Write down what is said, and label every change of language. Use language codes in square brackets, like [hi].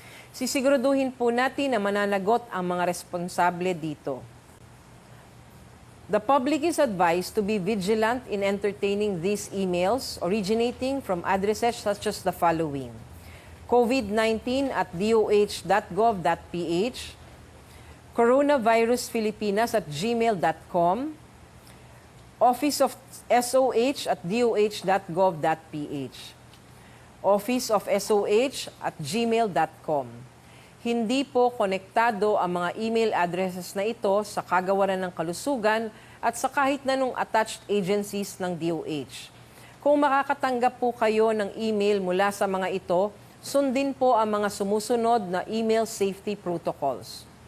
[tl] Sisiguraduhin po natin na mananagot ang mga responsable dito. [en] The public is advised to be vigilant in entertaining these emails originating from addresses such as the following: covid19@doh.gov.ph, coronavirusfilipinas@gmail.com, Office of SOH@doh.gov.ph, Office of SOH@gmail.com. [tl] Hindi po konektado ang mga email addresses na ito sa kagawaran ng kalusugan at sa kahit na nung attached agencies ng DOH. Kung makakatanggap po kayo ng email mula sa mga ito, sundin po ang mga sumusunod na email safety protocols.